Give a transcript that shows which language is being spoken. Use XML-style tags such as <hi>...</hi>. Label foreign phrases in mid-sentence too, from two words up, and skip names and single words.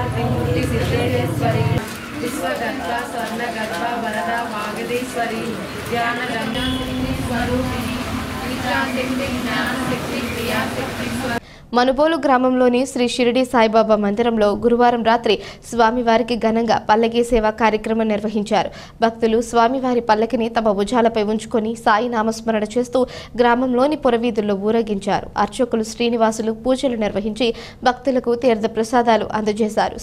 <sa>त्रिमूर्ति सिद्धेश्वरी विश्वगर्भा स्वर्णगर्भा वरदा वागदेश्वरी ज्ञान गंगामुनि स्वरूपिणी विद्याशक्ति ज्ञान शक्ति क्रिया शक्ति</sa> <te>మనుబోలు గ్రామంలోని శ్రీ షిరిడి సాయిబాబా మందిరంలో గురువారం రాత్రి స్వామివారికి ఘనంగా పల్లకీ సేవా కార్యక్రమం నిర్వహించారు. భక్తులు స్వామివారి పల్లకిని తమ భుజాలపై ఉంచుకొని సాయి నామస్మరణ చేస్తూ గ్రామంలోని పురవీధుల్లో ఊరేగించారు. అర్చకులు శ్రీనివాసులు పూజలు నిర్వహించి భక్తులకు తీర్థ ప్రసాదాలు అందజేశారు.</te>